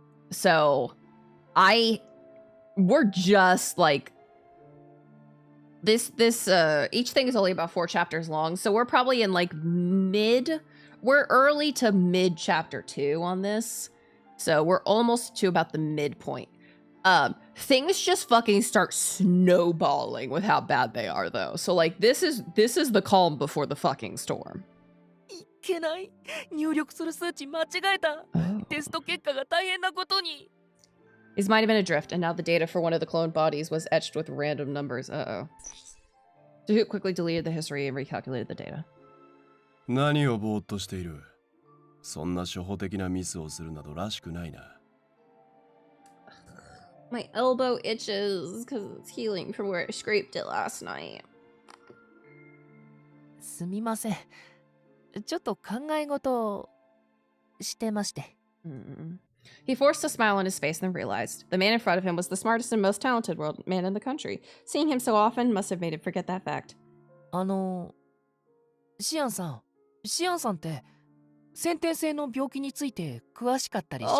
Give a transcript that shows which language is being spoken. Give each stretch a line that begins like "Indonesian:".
English: So, we're just, like, each thing is only about 4 chapters long, so we're probably in, like, we're early to mid chapter 2 on this. So we're almost to about the midpoint. Things just fucking start snowballing with how bad they are though. So like this is the calm before the fucking storm.
Japanese: いけない。入力する数値間違えた。テスト結果が大変なことに。
English: His might have been adrift, and now the data for one of the cloned bodies was etched with random numbers. Uh-oh. Dahoot quickly deleted the history and recalculated the data.
Japanese: 何をぼーっとしている。そんな初歩的なミスをするなどらしくないな。
English: My elbow itches because it's healing from where I scraped it last night.
Japanese: すみません。ちょっと考え事をしてまして。
English: He forced a smile on his face and then realized the man in front of him was the smartest and most talented man in the country. Seeing him so often must have made him forget that fact.
Japanese: シアンさんって先天性の病気について詳しかったりします？